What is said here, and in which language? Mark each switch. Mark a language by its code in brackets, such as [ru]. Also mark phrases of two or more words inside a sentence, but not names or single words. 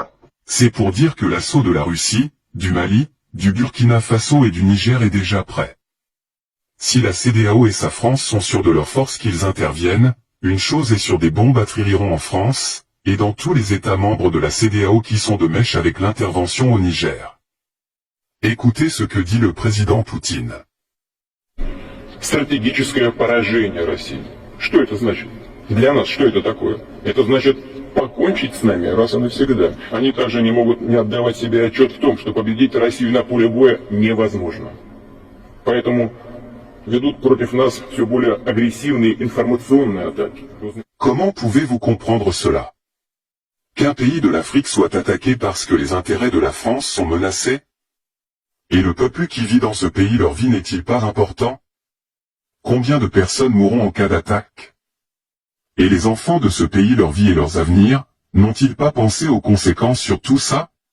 [fr] C'est pour dire que l'assaut de la Russie, du Mali, du Burkina Faso et du Niger est déjà prêt. Si la CEDEAO et sa France sont sûrs de leur force qu'ils interviennent, une chose est sûre, des bombes atterriront en France, et dans tous les États membres de la CEDEAO qui sont de mèche avec l'intervention au Niger. Écoutez ce que dit le président Poutine. [ru] Стратегическое поражение России. Что это значит? Для нас что это такое? Это значит покончить с нами раз и навсегда. Они также не могут не отдавать себе отчет в том, что победить Россию на поле боя невозможно. Поэтому ведут против нас все более агрессивные информационные атаки. [fr] Comment pouvez-vous comprendre cela? Qu'un pays de l'Afrique soit attaqué parce que les intérêts de la France sont menacés? Et le peuple qui vit dans ce pays, leur vie n'est-il pas important? Combien de personnes mourront en cas d'attaque? Et les enfants de ce pays, leur vie et leurs avenirs, n'ont-ils pas pensé aux conséquences sur tout ça?